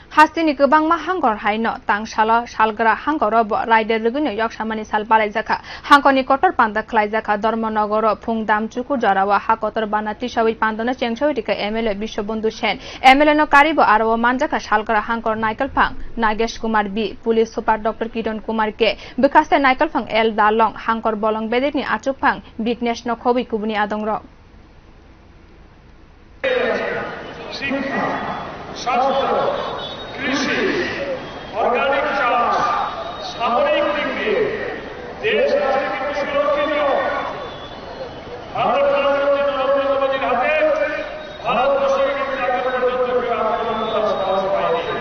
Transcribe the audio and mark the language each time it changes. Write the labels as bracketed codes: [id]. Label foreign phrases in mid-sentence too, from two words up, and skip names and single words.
[trp] Hastini gobangma hangor haino tangsala salgra hangoro rider ruguni yoksamani sal balaijaka hangkoni kotor panda khlaijaka Dharmanagoro phungdam chuku jarawa hakotor banati sawi pandona chengchawidika MLA Bishobandhu Sen MLA no karibo aro manjaka salgra hangkor Naikal Phang Nagesh Kumar B [en] Police Super [trp] Dr Kiran Kumar K bikaste Naikal Phang L Dalong hangkor bolong bedini achuk phang Bignesh no khobi kubuni adongrok [bn] কৃষি অর্গানিক চাষ সামরিক দিক দিয়ে দেশ আজকে কিন্তু সুরক্ষিত ভারত প্রধানমন্ত্রী নরেন্দ্র মোদীর হাতে ভারতবর্ষের কিন্তু এখন পর্যন্ত কেউ আক্রমণ করার সাহস পায়নি